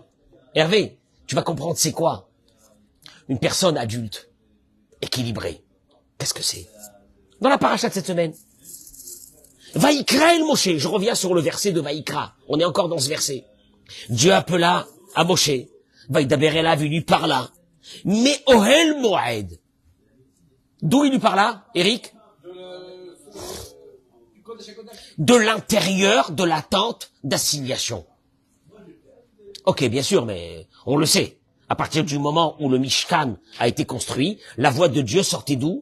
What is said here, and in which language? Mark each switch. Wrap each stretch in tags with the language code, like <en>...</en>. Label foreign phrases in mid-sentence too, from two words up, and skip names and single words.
<fr>Hervé, tu vas comprendre c'est quoi? Une personne adulte, équilibrée. Qu'est-ce que c'est? Dans la paracha de cette semaine.</fr> <he>ויקרא אל משה.</he> <fr>Je reviens sur le verset de Vaïkra. On est encore dans ce verset. Dieu appela à Moshe.</fr> <he>וידבר אליו,</he> <fr>il lui parla. Mais Ohel Moed. D'où il lui parla, Eric? De l'intérieur de la tente d'assignation. Ok, bien sûr, mais on le sait. À partir du moment où le Mishkan a été construit, la voix de Dieu sortait d'où?</fr>